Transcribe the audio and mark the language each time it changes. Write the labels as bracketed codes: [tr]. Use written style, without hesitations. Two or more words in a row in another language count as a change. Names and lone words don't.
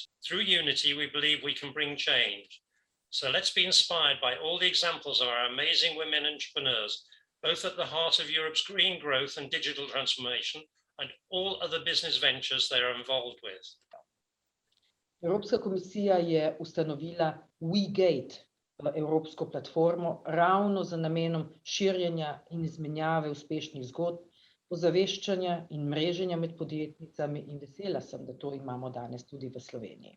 [en] Through unity, we believe we can bring change. So let's be inspired by all the examples of our amazing women entrepreneurs, both at the heart of Europe's green growth and digital transformation, and all other business ventures they are involved with. [sl] Evropska komisija je ustanovila WeGate, evropsko platformo, ravno z namenom širjenja in izmenjave uspešnih zgodb, ozaveščanja in mreženja med podjetnicami, in vesela sem, da to imamo danes tudi v Sloveniji.